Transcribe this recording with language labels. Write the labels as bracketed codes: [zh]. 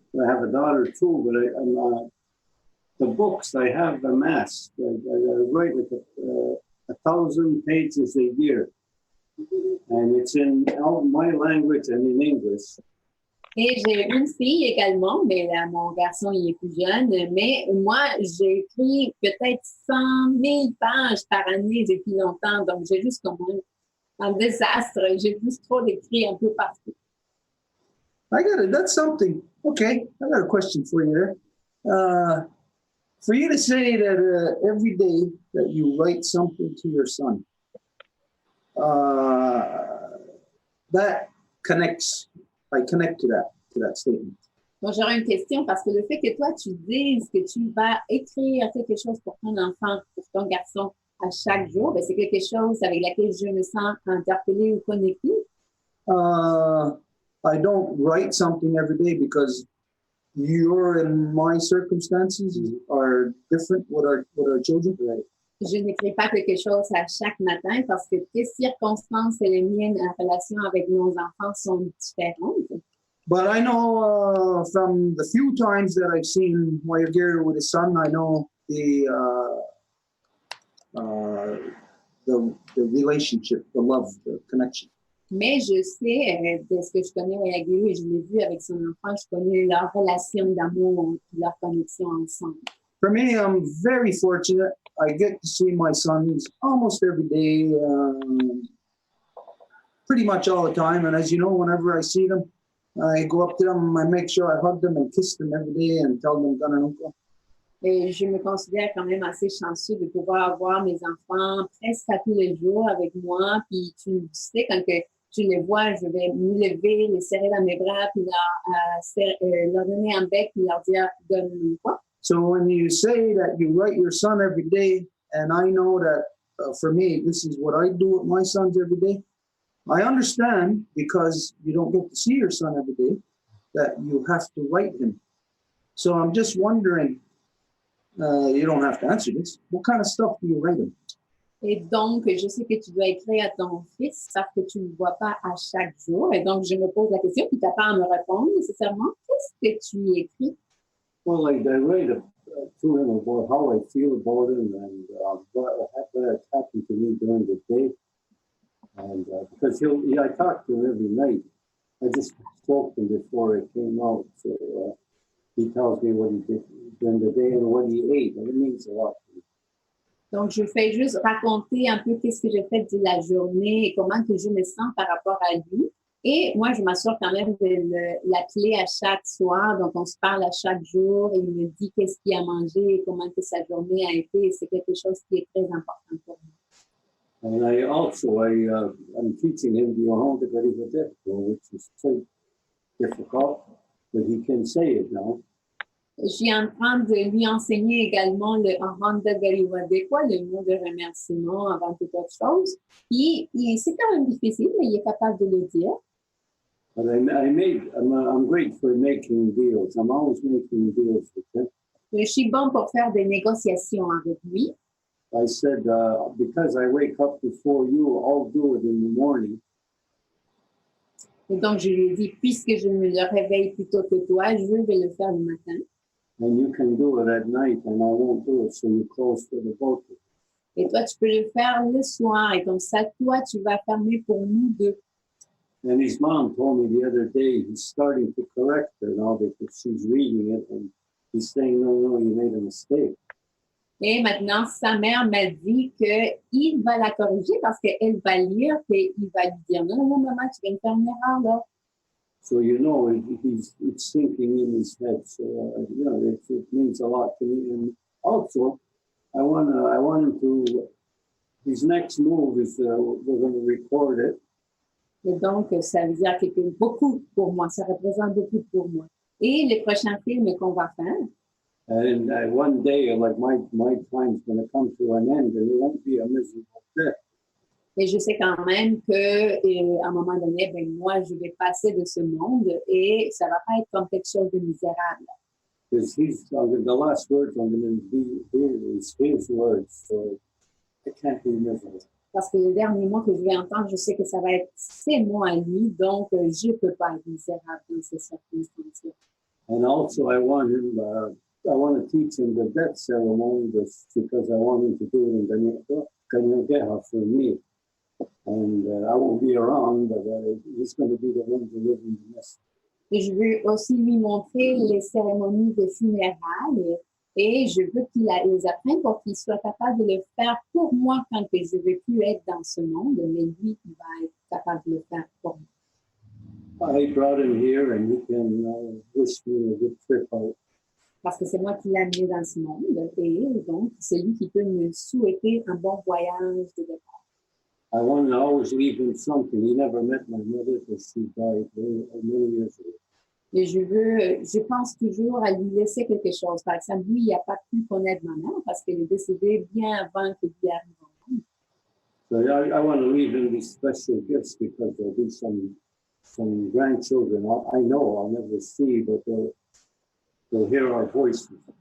[en] I have a daughter too, but the books I have amassed. I write like 1,000 pages a year. And it's in my language and in English. [fr] Et j'ai une fille également, mais là, mon garçon, il est plus jeune. Mais moi, j'ai écrit peut-être 100 000 pages par année depuis longtemps. Donc, j'ai juste comme un désastre. J'ai plus trop d'écrits un peu partout. [en] I got it. That's something. Okay, I got a question for you there. For you to say that every day that you write something to your son, that connects. I connect to that statement. [fr] Bon, j'aurais une question parce que le fait que toi, tu dises que tu vas écrire quelque chose pour ton enfant, pour ton garçon à chaque jour, ben c'est quelque chose avec laquelle je me sens interpellée ou connectée. [en] I don't write something every day because your and my circumstances are different with our children. Right? [fr] Je n'écris pas quelque chose à chaque matin parce que tes circonstances et les miennes en relation avec nos enfants sont différentes. [en] But I know from the few times that I've seen Myiow with his son, I know the relationship, the love, the connection. [fr] Mais je sais, de ce que je connais Myiow et je l'ai vu avec son enfant, je connais leur relation d'amour, leur connexion ensemble. [en] For me, I'm very fortunate. I get to see my sons almost every day, pretty much all the time. And as you know, whenever I see them, I go up to them, I make sure I hug them and kiss them every day and tell them Gananunka. [fr] Et je me considère quand même assez chanceux de pouvoir avoir mes enfants presque à tous les jours avec moi. Puis tu sais, quand que je les vois, je vais me lever, les serrer dans mes bras, puis leur donner un bec, puis leur dire « donne-nous quoi ». [en] So when you say that you write your son every day, and I know that for me, this is what I do with my sons every day, I understand because you don't get to see your son every day that you have to write him. So I'm just wondering, you don't have to answer this, what kind of stuff do you write him? [fr] Et donc, je sais que tu dois écrire à ton fils, sauf que tu ne le vois pas à chaque jour. Et donc, je me pose la question, puis tu n'as pas à me répondre nécessairement. Qu'est-ce que tu écris? [en] Well, I write to him about how I feel about him and what happened to me during the day. And because I talk to him every night. I just spoke to him before I came out. So he tells me what he did during the day and what he ate. And it means a lot to me. [fr] Donc, je fais juste raconter un peu qu'est-ce que j'ai fait de la journée et comment que je me sens par rapport à lui. Et moi, je m'assure quand même de l'appeler à chaque soir. Donc, on se parle à chaque jour et il me dit qu'est-ce qu'il a mangé et comment que sa journée a été. Et c'est quelque chose qui est très important pour moi. [en] And I'm teaching him the Entendez, autre, which is quite difficult, but he can say it now. [fr] Je suis en train de lui enseigner également le Entendez, quoi, le mot de remerciement avant toute autre chose. C'est quand même difficile, mais il est capable de le dire. [en] But I'm great for making deals. I'm always making deals with him. [fr] Je suis bon pour faire des négociations avec lui. [en] I said, because I wake up before you, I'll do it in the morning. [fr] Et donc, je lui ai dit, puisque je me réveille plus tôt que toi, je vais le faire le matin. [en] And you can do it at night, and I won't do it, so you close for the both of us. [fr] Et toi, tu peux le faire le soir. Et comme ça, toi, tu vas fermer pour nous deux. [en] And his mom told me the other day, he's starting to correct her now because she's reading it, and he's saying, no, you made a mistake. [fr] Et maintenant, sa mère m'a dit qu'il va la corriger parce qu'elle va lire et il va lui dire, non, maman, tu viens de faire une erreur, là. [en] So, you know, it's thinking in his head. So, it means a lot to me. And also, I want him to, his next move is, we're going to record it. [fr] Et donc, ça veut dire beaucoup pour moi. Ça représente beaucoup pour moi. Et le prochain film qu'on va faire. [en] And one day, like my time's going to come to an end, and it won't be a miserable death. [fr] Et je sais quand même qu'à un moment donné, moi, je vais passer de ce monde et ça va pas être comme quelque chose de misérable. [en] Because the last words I'm going to hear is his words, so it can't be miserable. [fr] Parce que le dernier mot que je vais entendre, je sais que ça va être ses mots à lui, donc je peux pas être misérable dans ces circonstances. [en] And also, I want to teach him the death ceremony because I want him to do it in Kahnawake for me. And I won't be around, but he's going to be the one to live in the nest. [fr] Et je veux aussi lui montrer les cérémonies de funérailles et je veux qu'il les apprenne pour qu'il soit capable de le faire pour moi quand je ne vais plus être dans ce monde, mais lui, il va être capable de le faire pour moi. [en] I brought him here and he can wish me a good trip out. [fr] Parce que c'est moi qui l'ai amené dans ce monde et donc c'est lui qui peut me souhaiter un bon voyage de départ. [en] I want to always leave him something. He never met my mother because she died many years ago. [fr] Et je pense toujours à lui laisser quelque chose. Par exemple, lui, il n'a pas pu connaître ma mère parce qu'elle est décédée bien avant que lui arrive au monde. [en] So I want to leave him these special gifts because there'll be some grandchildren I know I'll never see, but they'll hear our voices.